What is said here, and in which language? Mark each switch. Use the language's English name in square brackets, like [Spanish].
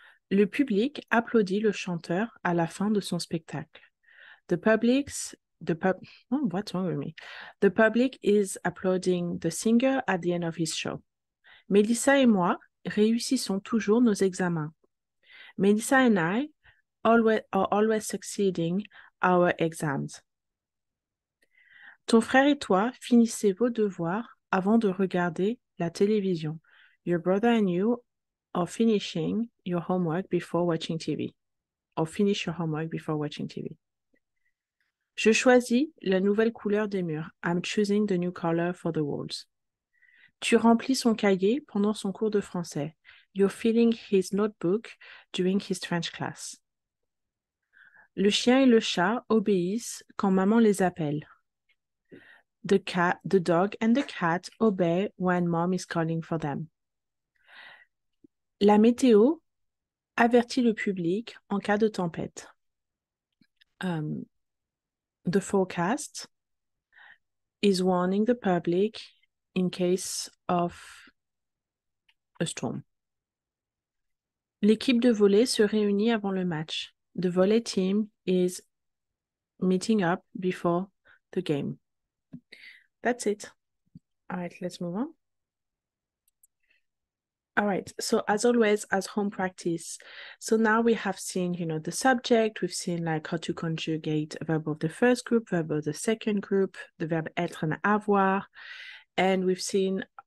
[French] Le public applaudit le chanteur à la fin de son spectacle. [English] What's wrong with me? The public is applauding the singer at the end of his show. [French] Mélissa et moi réussissons toujours nos examens. [English] Mélissa and I are always succeeding our exams. [French] Ton frère et toi finissez vos devoirs avant de regarder la télévision. [English] Your brother and you are finishing your homework before watching TV. Or finish your homework before watching TV. [French] Je choisis la nouvelle couleur des murs. [English] I'm choosing the new color for the walls. [French] Tu remplis son cahier pendant son cours de français. [English] You're filling his notebook during his French class. [French] Le chien et le chat obéissent quand maman les appelle. [English] The dog and the cat obey when mom is calling for them. [French] La météo avertit le public en cas de tempête. [English] The forecast is warning the public in case of a storm. [French] L'équipe de volley se réunit avant le match. [English] The volley team is meeting up before the game. That's it. All right, let's move on. All right, so as always, as home practice, so now we have seen, the subject, we've seen like how to conjugate a verb of the first group, verb of the second group, the verb être and avoir, and we've seen